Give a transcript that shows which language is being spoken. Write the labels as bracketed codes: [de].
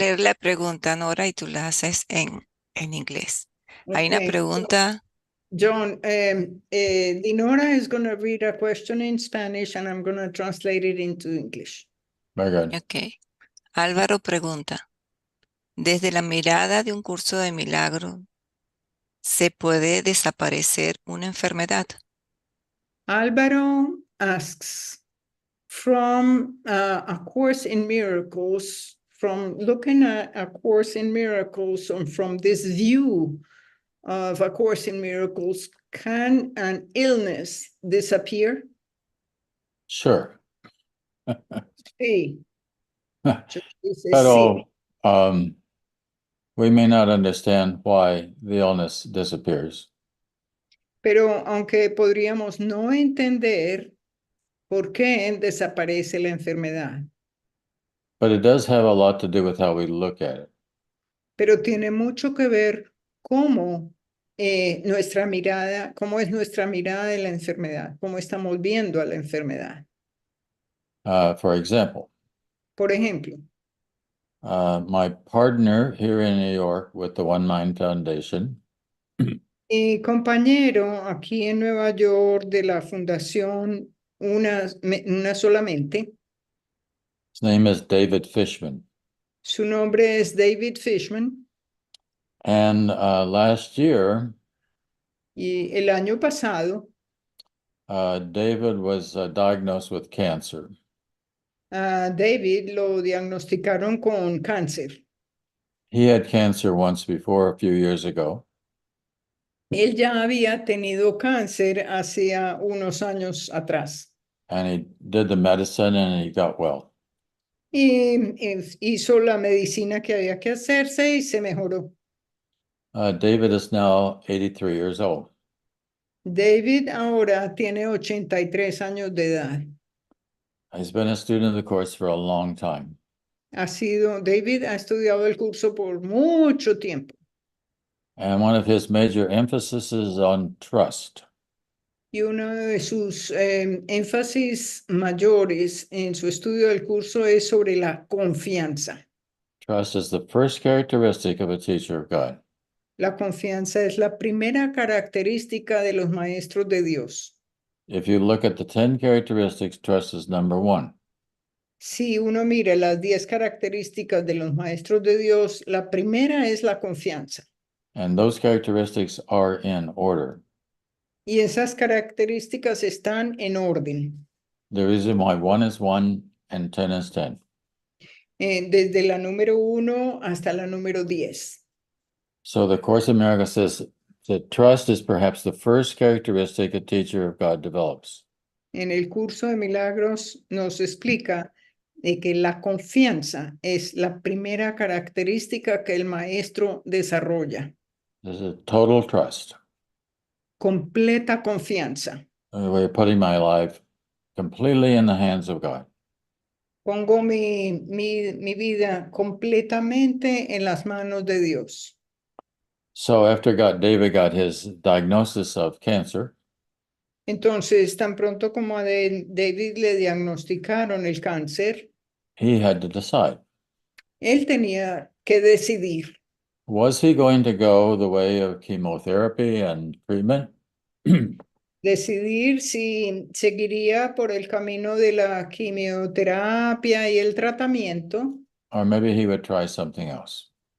[es] leer la pregunta, Nora, y tú la haces en inglés. Hay una [en] Okay. [es] pregunta. [en] John, Dinora is going to read a question in Spanish and I'm going to translate it into English. Very good. Ok. [es] Álvaro pregunta, desde la mirada de un curso de milagro, ¿se puede desaparecer una enfermedad? [en] Álvaro asks, from a course in miracles, from looking at a course in miracles and from this view of a course in miracles, can an illness disappear? Sure. [es] Sí. Dice sí. Pero [en] we may not understand why the illness disappears. [es] Pero aunque podríamos no entender por qué desaparece la enfermedad, [en] But it does have a lot to do with how we look at it. [es] pero tiene mucho que ver cómo nuestra mirada, cómo es nuestra mirada de la enfermedad, cómo estamos viendo a la enfermedad. [en] For example, [es] Por ejemplo, [en] my partner here in New York with the One Mind Foundation [es] mi compañero aquí en Nueva York de la Fundación Una Solamente, [en] his name is David Fishman. [es] su nombre es David Fishman, [en] And last year, [es] y el año pasado, [en] David was diagnosed with cancer. [es] a David lo diagnosticaron con cáncer. [en] He had cancer once before a few years ago. [es] Él ya había tenido cáncer hacía unos años atrás [en] And he did the medicine and he got well. [es] y hizo la medicina que había que hacerse y se mejoró. [en] David is now 83 years old. [es] David ahora tiene 83 años de edad. [en] He's been a student of the course for a long time. [es] David ha estudiado el curso por mucho tiempo [en] And one of his major emphases is on trust. [es] y uno de sus énfasis mayores en su estudio del curso es sobre la confianza. [en] Trust is the first characteristic of a teacher of God. [es] La confianza es la primera característica de los maestros de Dios. [en] If you look at the 10 characteristics, trust is number one. [es] Si uno mira las 10 características de los maestros de Dios, la primera es la confianza. [en] And those characteristics are in order. [es] Y esas características están en orden. [en] The reason why 1 is 1 and 10 is 10. [es] Desde la número 1 hasta la número 10. [en] So the Course in Miracles says that trust is perhaps the first characteristic a teacher of God develops. [es] En el curso de Milagros nos explica de que la confianza es la primera característica que el maestro desarrolla. [en] This is total trust. [es] Completa confianza. [en] We're putting my life completely in the hands of God. [es] Pongo mi vida completamente en las manos de Dios. [en] So after David got his diagnosis of cancer, [es] Entonces, tan pronto como a David le diagnosticaron el cáncer, [en] he had to decide. [es] él tenía que decidir. [en] Was he going to go the way of chemotherapy and treatment? [es] Decidir si seguiría por el camino de la quimioterapia y el tratamiento, [en] Or maybe he would try something else.